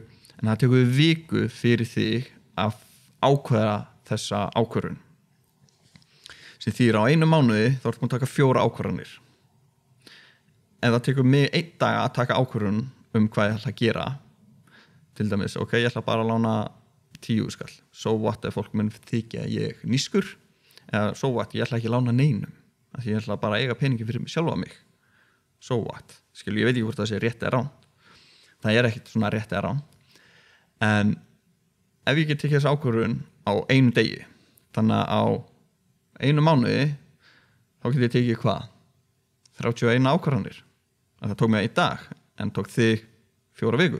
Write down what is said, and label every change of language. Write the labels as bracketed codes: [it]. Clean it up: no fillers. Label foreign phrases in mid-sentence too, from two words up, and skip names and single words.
[is] En það tekur viku fyrir þig að ákveða þessa ákvörðun. Sem þýðir á 1 mánuði þá ertu búin að taka 4 ákvarðanir. Ef það tekur mig 1 dag að taka ákvörðun hvað ég ætla að gera, til dæmis, ég ætla bara að lána 10 skall. [en] So what [is] ef fólk mun þykja ég nískur, eða [en] so what, [is] ég ætla ekki að lána neinum, af því ég ætla bara að eiga peningi fyrir mig sjálfa mig. [en] So what, [is] skilu, ég veit ekki hvort það sé rétt eða rangt. Það er ekkert svona rétt eða rangt. En ef ég get tekið þessi ákvörðun á 1 degi, þannig að á 1 mánuði, þá get ég tekið hvað? 31 ákvarðanir. Það tók mig 1 dag, en tók þig 4 vikur.